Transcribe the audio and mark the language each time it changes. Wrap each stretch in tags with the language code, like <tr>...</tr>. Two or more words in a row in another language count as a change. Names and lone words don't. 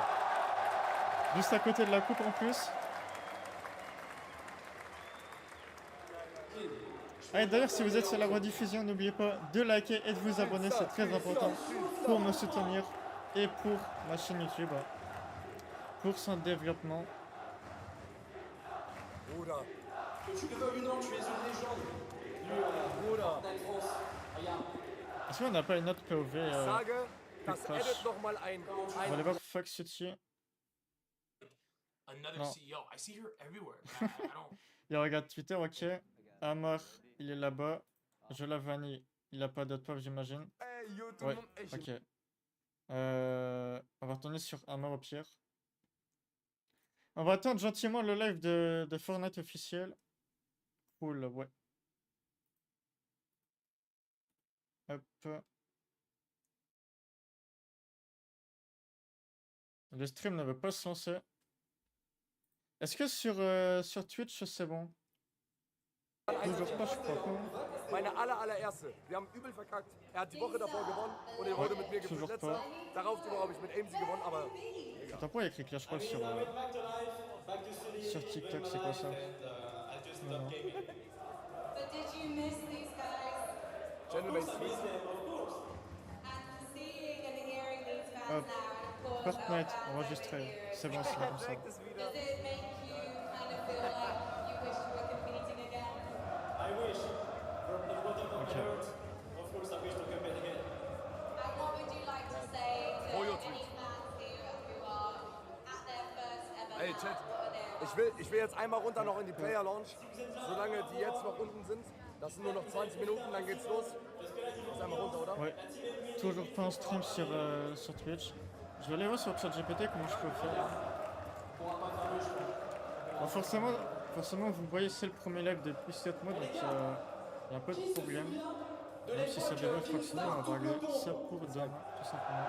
<fr>Juste à côté de la coupe en plus. Ah, et d'ailleurs, si vous êtes sur la rediffusion, n'oubliez pas de liker et de vous abonner, c'est très important pour me soutenir et pour ma chaîne YouTube, pour son développement.</fr> <de>Bruder.</de> <fr>Que tu le veuilles ou non, tu es une légende. Fortnite France, regarde. Est-ce qu'on n'a pas une autre POV</fr> <de>Ich sage, das Quatsch. edit nochmal ein.</de> <fr>On va aller voir Fox ici.</fr> <en>Another</en> <fr>Non.</fr> <en>CEO. I see her everywhere. I don't.</en> <fr>Il regarde Twitter, ok. Amar, il est là-bas. Je la vanille. Il a pas d'autre POV, j'imagine. Ey, yo, tout Ouais, le monde. Ey, ok. On va retourner sur Amar au pire. On va attendre gentiment le live de Fortnite officiel. Cool, ouais. Hop. Le stream ne veut pas se lancer. Est-ce que sur Twitch c'est bon? Toujours pas, je crois pas.</fr> <de>Meine allererste. Wir haben übel verkackt. Er hat die Woche davor gewonnen und er wurde mit mir gefühlt</de> <fr>Toujours</fr> <de>letzter.</de> <fr>pas.</fr> <de>Darauf die Woche habe ich mit AMC gewonnen, aber</de> <fr>Attends, pourquoi il y a écrit Clash Royale sur TikTok, c'est quoi ça? Non, non.</fr> <en>But did you miss these guys? Gentleman. And seeing and hearing these fans</en> <fr>Hop.</fr> <en>now, of course, Fortnite, our fans</en> <fr>enregistré.</fr> <en>over here.</en> <fr>C'est bon, c'est comme ça.</fr> <en>Does it make you kind of feel like you wish you were competing again? Ok. And what would you like to say to Pollo any tweet. fans here who are at their first ever Ey, match Chat. for their</en> <de>Ich will jetzt einmal runter noch in die Player Lounge. Solange die jetzt noch unten sind. Das sind nur noch 20 Minuten, dann geht's los. Jetzt einmal runter, oder?</de> <fr>Ouais. Toujours pas en stream sur Twitch. Je vais aller voir sur ChatGPT comment je peux faire. Bon, forcément, vous voyez, c'est le premier live depuis 7 mois, donc il y a un peu de problème. Même si ça devrait fonctionner, on va régler ça pour demain, tout simplement.</fr>